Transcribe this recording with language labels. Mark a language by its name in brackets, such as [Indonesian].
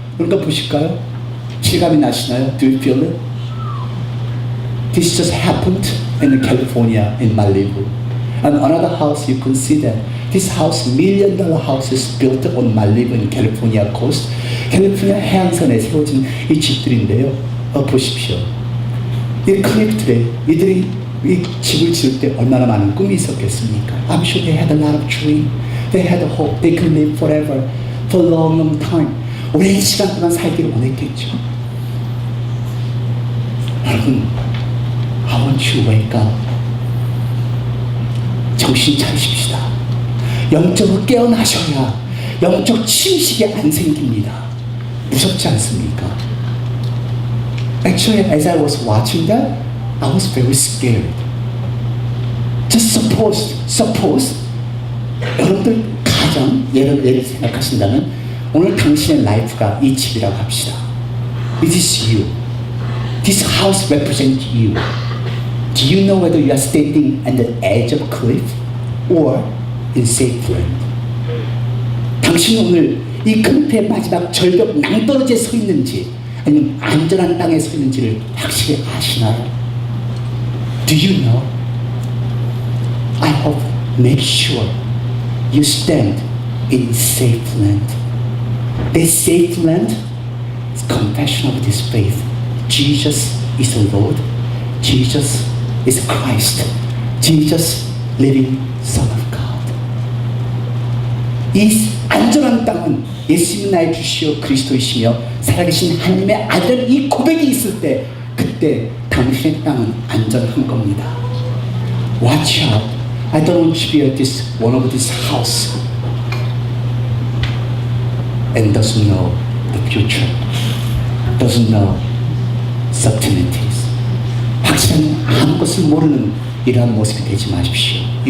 [Korean] 그러니까 보실까요? 실감이 나시나요? [English] Do you feel it? This just happened in California, in Malibu. And another house, you can see that. This house, $1 million house is built on Malibu in California coast. [Korean] 캘리포니아 해안선에 세워진 이 집들인데요. 보십시오. 이 클립들에 이들이 이 집을 지을 때 얼마나 많은 꿈이 있었겠습니까? [English] I'm sure they had a lot of dream. They had a hope. They could live forever, for a long, long time. [Korean] 오랜 시간 동안 살기를 원했겠죠. [English] 여러분, I want you to wake up. [Korean] 정신 차리십시다. 영적으로 깨어나셔야 영적 침식이 안 생깁니다. 무섭지 않습니까? [English] Actually, as I was watching that, I was very scared. Just suppose [Korean] 여러분들 가정, 예를 생각하신다면 오늘 당신의 라이프가 이 집이라고 합시다. [English] It is you. This house represents you. Do you know whether you are standing at the edge of a cliff or in safe land? [Korean] 당신은 오늘 이 클리프의 마지막 절벽 낭떠러지에 서 있는지 아니면 안전한 땅에 서 있는지를 확실히 아시나요? [English] Do you know? I hope make sure you stand in safe land. This safe land is confession of this faith. Jesus is the Lord. Jesus is Christ. Jesus, living Son of God. [Korean] 이 안전한 땅은 예수님이 나의 주시오 그리스도이시며 살아계신 하나님의 아들 이 고백이 있을 때 그때 당신의 땅은 안전한 겁니다. [English] Watch out. I don't want you to be at this one of this house and doesn't know the future, doesn't know certainties. [Korean] 확실한 아무것을 모르는 이러한 모습이 되지 마십시오.